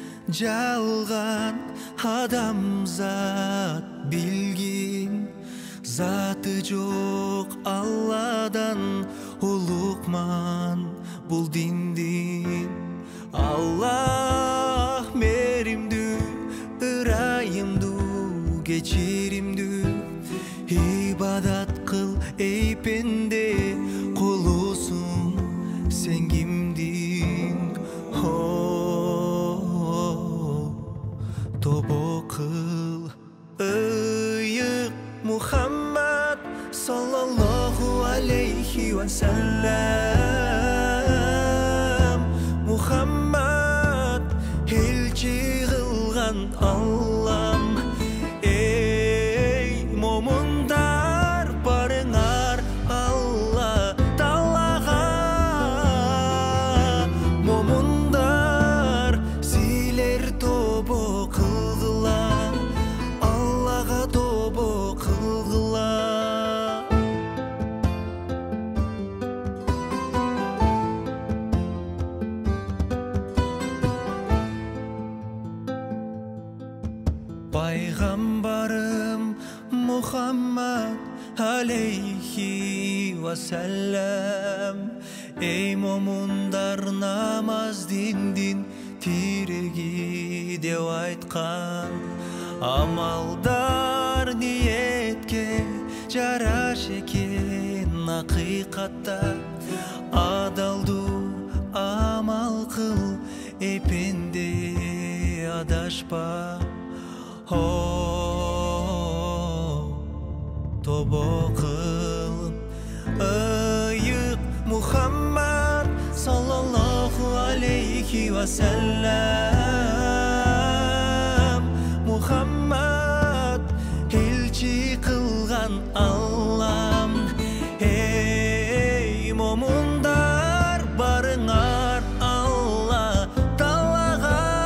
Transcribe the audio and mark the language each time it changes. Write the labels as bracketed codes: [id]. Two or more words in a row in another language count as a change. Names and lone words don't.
[kk] жалған адамзат білген заты жоқ Алладан ұлықман бұл диндин. [ky] Аллах меримдүү, ырайымдуу, кечиримдүү, ибадат кыл эй пенде, кулусуң сен кимдиң? Тобо кыл ыйык Мухаммад [ar] صلى الله عليه وسلم. [ky] Мухаммад элчи кылган Аллам. Эй момундар барыңар Алла Таалага. Момундар силер тобо кылгыла, Аллага тобо кылгыла. Пайғамбарым Мухаммад [ar] عليه وسلم. [ky] Эй момундар намаз диндин тиреги деп айткан. Амалдар ниетке жараш экен акыйкатта. Адалдуу амал кыл эй пенде, адашпа. Тобо кыл ыйык Мухаммад [ar] صلى الله عليه وسلم. [ky] Мухаммад элчи кылган Аллам. Эй момундар барыңар Алла Таалага.